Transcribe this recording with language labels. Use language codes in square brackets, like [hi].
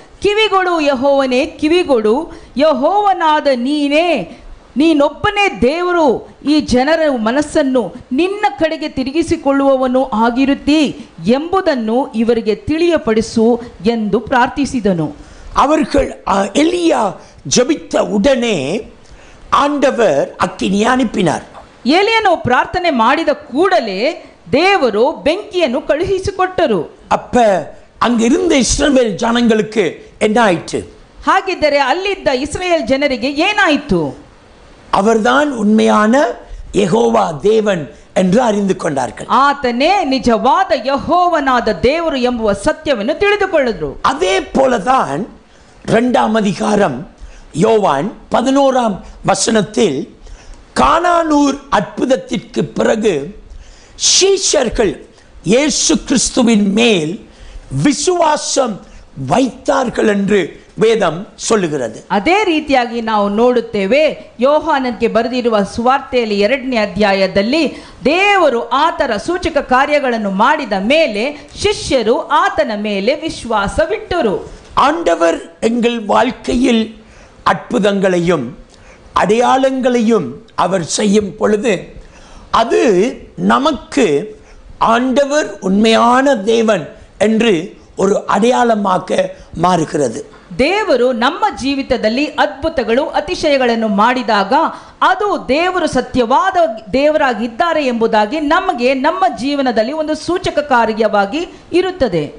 [kn] ಕಿವಿಗೊಡು ಯೆಹೋವನೇ, ಕಿವಿಗೊಡು. ಯೆಹೋವನಾದ ನೀನೊಬ್ಬನೇ ದೇವರು, ಈ ಜನರ ಮನಸ್ಸನ್ನು ನಿನ್ನ ಕಡೆಗೆ ತಿರುಗಿಸಿಕೊಳ್ಳುವವನು ಆಗಿರುತ್ತಿ ಎಂಬುದನ್ನು ಇವರಿಗೆ ತಿಳಿಯಪಡಿಸು ಎಂದು ಪ್ರಾರ್ಥಿಸಿದನು. [ta] அவர்கள் எலியா ஜெபித்த உடனே ஆண்டவர் அக்கினியை அனுப்பினார். [kn] ಎಲಿಯನು ಪ್ರಾರ್ಥನೆ ಮಾಡಿದ ಕೂಡಲೇ ದೇವರು ಬೆಂಕಿಯನ್ನು ಕಳುಹಿಸಿಕೊಟ್ಟರು. [ta] அப்ப அங்கிருந்த இஸ்ரவேல் ஜனங்களுக்கு என்ன ஆயிற்று? [kn] ಹಾಗಿದ್ದರೆ ಅಲ್ಲಿದ್ದ ಇಸ್ರಾಯೇಲ್ ಜನರಿಗೆ ಏನಾಯಿತು? [ta] அவர்தான் உண்மையான யெகோவா தேவன் என்று அறிந்து கொண்டார்கள். [kn] ಆತನೇ ನಿಜವಾದ ಯೆಹೋವನಾದ ದೇವರು ಎಂಬುವ ಸತ್ಯವನ್ನು ತಿಳಿದುಕೊಳ್ಳುವರು. [ta] அதே போலதான் 2ஆம் அதிகாரம் யோவான் 11ஆம் வசனத்தில் கானானூர் அற்புதத்திற்கு பிறகு சீஷர்கள் இயேசு கிறிஸ்துவின் மேல் விசுவாசம் வைத்தார்கள் என்று வேதம் சொல்லுகிறது. [kn] ಅದೇ ರೀತಿಯಾಗಿ ನಾವು ನೋಡುತ್ತೇವೆ ಯೋಹಾನನಿಗೆ ಬರೆದಿರುವ ಸುವಾರ್ತೆಯಲ್ಲಿ 2ನೇ ಅಧ್ಯಾಯದಲ್ಲಿ ದೇವರು ಆತನ ಸೂಚಕ ಕಾರ್ಯಗಳನ್ನು ಮಾಡಿದ ಮೇಲೆ ಶಿಷ್ಯರು ಆತನ ಮೇಲೆ ವಿಶ್ವಾಸವಿಟ್ಟರು. [ta] ஆண்டவர் எங்கள் வாழ்க்கையில் அற்புதங்களையும் அடையாளங்களையும் அவர் செய்யும் பொழுது அது நமக்கு ஆண்டவர் உண்மையான தேவன் என்று ஒரு அடையாளமாக மாறுகிறது. [kn] ದೇವರು ನಮ್ಮ ಜೀವಿತದಲ್ಲಿ ಅದ್ಭುತಗಳು ಅತಿಶಯಗಳನ್ನು ಮಾಡಿದಾಗ ಅದು ದೇವರು ಸತ್ಯವಾದ ದೇವರಾಗಿದ್ದಾರೆ ಎಂಬುದಾಗಿ ನಮಗೆ ನಮ್ಮ ಜೀವನದಲ್ಲಿ ಒಂದು ಸೂಚಕ ಕಾರ್ಯವಾಗಿ ಇರುತ್ತದೆ.